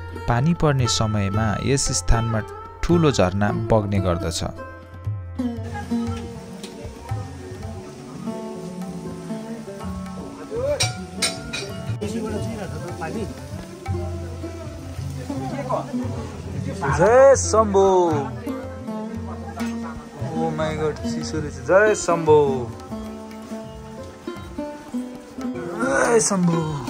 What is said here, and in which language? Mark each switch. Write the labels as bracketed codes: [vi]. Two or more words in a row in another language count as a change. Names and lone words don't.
[ne] पानी पर्ने समयमा यस स्थानमा ठूलो झरना बग्ने गर्दछ। जय शम्भो। [en] Oh my God, [ne] चिसो रहेछ। जय शम्भो, जय शम्भो।